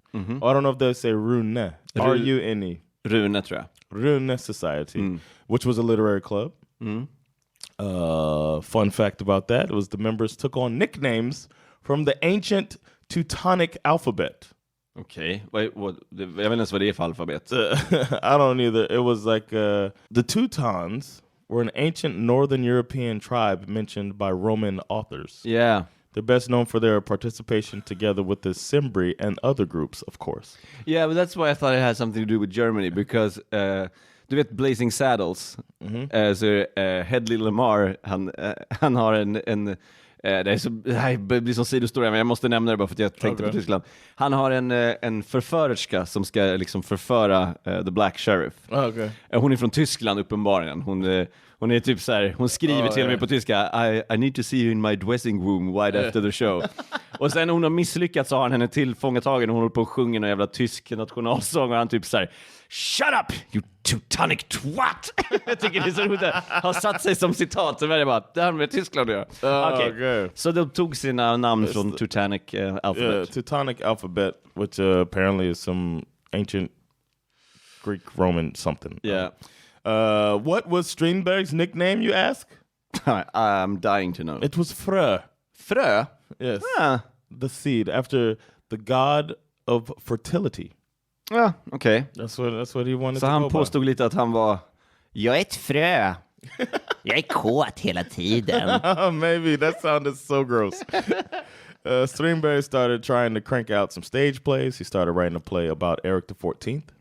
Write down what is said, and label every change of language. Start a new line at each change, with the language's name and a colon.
English: I don't know if they say Rune. R-U-N-E.
Swedish: Rune, tror jag.
English: Rune Society, which was a literary club. Fun fact about that was the members took on nicknames from the ancient Teutonic alphabet.
Swedish: Okej. Jag vet inte ens vad det är för alfabet.
English: I don't either. It was like the Teutons were an ancient northern European tribe mentioned by Roman authors. Yeah. They're best known for their participation together with the Cimbri and other groups, of course. Yeah, but that's why I thought it had something to do with Germany, because
Swedish: du vet Blazing Saddles, så Hedley Lamar, han har en det här blir som sidostoria, men jag måste nämna det bara för att jag tänkte på Tyskland. Han har en förförerska som ska liksom förföra The Black Sheriff. Hon är från Tyskland uppenbarligen. Hon är typ så här, hon skriver till mig på tyska,
English: I need to see you in my dressing room right after the show.
Swedish: Och sen när hon har misslyckats så har han henne tillfångatagen och hon håller på och sjunger någon jävla tysk nationalsång och han typ så här:
English: shut up, you Teutonic twat!
Swedish: Jag tycker det är så roligt att har satt sig som citat. Så var det bara, det här med Tyskland gör.
English: Okay.
Swedish: Så de tog sina namn från Teutonic alphabet.
English: Teutonic alphabet, which apparently is some ancient Greek, Roman something. Yeah. What was Strindberg's nickname, you ask? I'm dying to know. It was Frö. Frö? Yes. The seed, after the god of fertility.
Swedish: Ja, okej.
English: That's what he wanted
Swedish: så
English: to
Swedish: han
English: go
Swedish: påstod lite att han var, jag är ett frö. Jag är kåt hela tiden.
English: Maybe, that sounded so gross. Strindberg started trying to crank out some stage plays. He started writing a play about Erik the 14th.